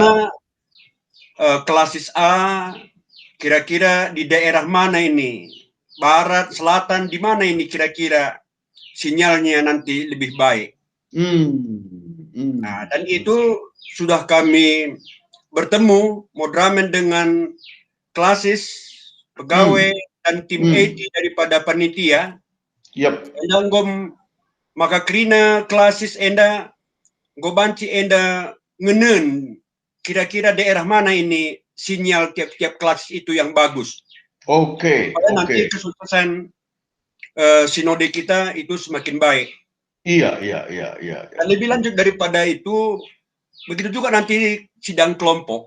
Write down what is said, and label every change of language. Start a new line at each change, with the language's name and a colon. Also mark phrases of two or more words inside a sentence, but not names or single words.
Indonesian: Mana klasis A kira-kira di daerah mana ini, barat, selatan, di mana ini kira-kira sinyalnya nanti lebih baik. Nah, dan itu sudah kami bertemu Modramen dengan klasis, pegawai, dan tim IT daripada panitia.
Batak Karo: Enda ngom maka krina klasis enda gobanci enda ngenen
Indonesian: kira-kira daerah mana ini sinyal tiap-tiap klasis itu yang bagus. Nanti kesuksesan sinode kita itu semakin baik. Iya. Dan lebih lanjut daripada itu, begitu juga nanti sidang kelompok.